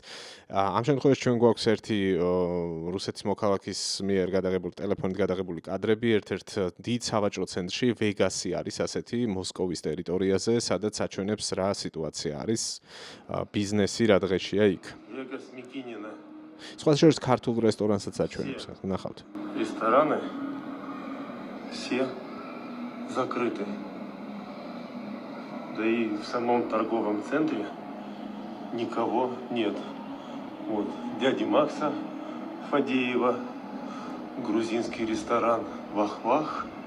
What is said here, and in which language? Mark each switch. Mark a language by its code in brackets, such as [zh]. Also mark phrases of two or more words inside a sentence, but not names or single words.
[ka] ამ შემთხვევაში ჩვენ გვაქვს ერთი რუსეთის მოქალაქის მიერ გადაღებული ტელეფონით გადაღებული კადრები ერთ-ერთ დიდ სავაჭრო ცენტრში ვეგასი არის ასეთი მოსკოვის ტერიტორიაზე, სადაც აჩვენებს რა სიტუაცია არის ბიზნესი რა დღეშია იქ. სხვა შორის ქართულ რესტორანსაც აჩვენებს, ნახავთ. [ru] Рестораны все закрыты. да и в самом торговом центре никого нет. Вот дяди Макса Фадеева, грузинский ресторан Вах-Вах.